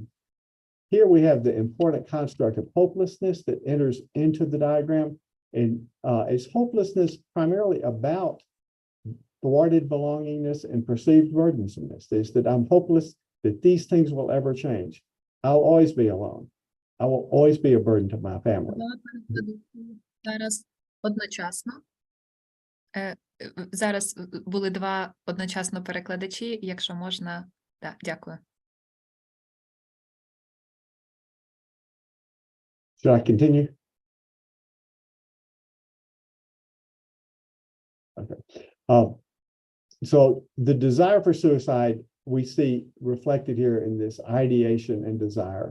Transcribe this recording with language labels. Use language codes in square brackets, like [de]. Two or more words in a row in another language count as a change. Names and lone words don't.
[en] Here we have the important construct of hopelessness that enters into the diagram. And is hopelessness primarily about thwarted belongingness and perceived burdensomeness? Is that I'm hopeless that these things will ever change. I'll always be alone. I will always be a burden to my family. [uk] Зараз одночасно. Зараз були два одночасно перекладачі, якщо можна. Так, дякую. [en] Should I continue? Okay. So the desire for suicide we see reflected here in this ideation and desire.